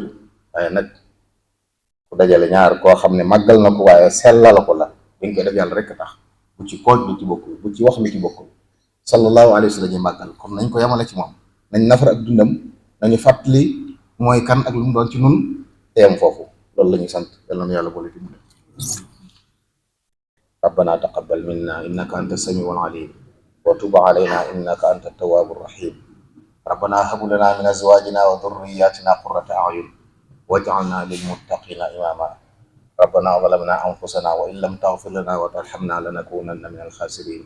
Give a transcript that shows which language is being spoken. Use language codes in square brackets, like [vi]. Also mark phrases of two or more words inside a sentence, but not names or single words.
[wo] waaye nag ku dajale ñaar koo xam ne màggal na ko waaye sellal ko la, dañ koy def yàlla rek tax, bu ci kooj lu ci bokkul, bu ci wax lu ci bokkul, [ar] صلى الله عليه وسلم [wo] ñuy màggal. comme nañ ko yemale ci moom, nañ nafar ak dundam, nañu fàttali mooy kan ak lu mu doon ci nun te yem foofu. loolu la ñuy sant yàlla na yàlla boole ci mu [ar] ربنا تقبل منا إنك أنت السميع العليم وتب علينا إنك أنت التواب الرحيم. ربنا هب لنا من أزواجنا وذرياتنا قرة أعين واجعلنا للمتقين إماما. ربنا ظلمنا أنفسنا وإن لم تغفر لنا وترحمنا لنكونن من الخاسرين.